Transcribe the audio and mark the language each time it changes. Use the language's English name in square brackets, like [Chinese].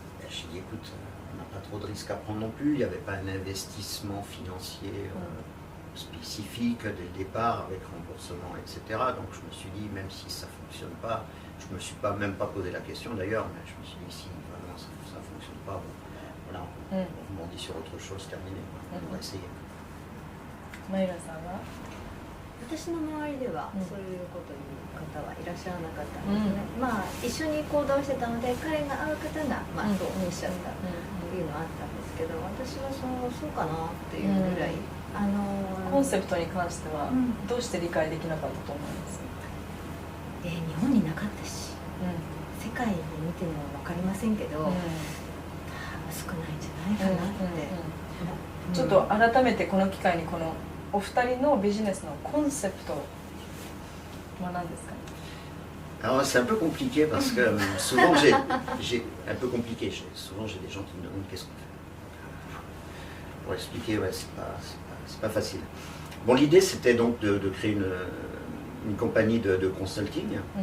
[French] J'ai dit écoute, on n'a pas trop de risques à prendre non plus, il n'y avait pas un investissement financier spécifique dès le départ avec remboursement, etc. Donc je me suis dit même si ça ne fonctionne pas, je ne me suis même pas posé la question d'ailleurs, mais je me suis dit si vraiment ça ne fonctionne pas, bon, voilà, on rebondit sur autre chose, terminé, on va essayer. [Japanese] マイラさんは？私の周りではそういうことを言う方はいらっしゃらなかったんですね。一緒に行動してたので彼が会う方がそうおっしゃったっていうのはあったんですけど、私はそうかなっていうぐらい、コンセプトに関してはどうして理解できなかったと思います？日本になかったし、世界で見ても分かりませんけど、少ないんじゃないかなって。ちょっと改めてこの機会にこのお二人のビジネスのコンセプトは何ですかね？ [French] Alors c'est un peu compliqué parce que souvent j'ai un peu compliqué. Souvent j'ai des gens qui me demandent qu'est-ce qu'on fait. Pour expliquer, ouais, c'est pas facile. Bon, l'idée c'était donc de créer une compagnie de consulting.